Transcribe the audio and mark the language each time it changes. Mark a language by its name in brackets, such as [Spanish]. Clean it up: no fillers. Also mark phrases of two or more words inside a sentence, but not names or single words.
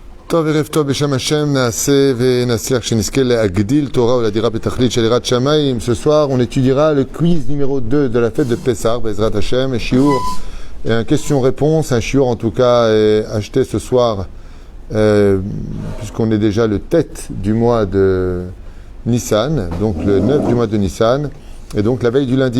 [Hebrew] טוב, ערב טוב בשם השם, נעשה ונצליח שנזכה להגדיל תורה ולדירה בתכלית של יראת שמיים. [French] Ce soir, on étudiera le quiz numéro 2 de la fête de Pessah, [Hebrew] בעזרת השם, [French] et shiur, et un question-réponse, un shiur en tout cas acheté ce soir, puisqu'on est déjà le tête du mois de Nissan, donc le 9 du mois de Nissan, et donc la veille du lundi.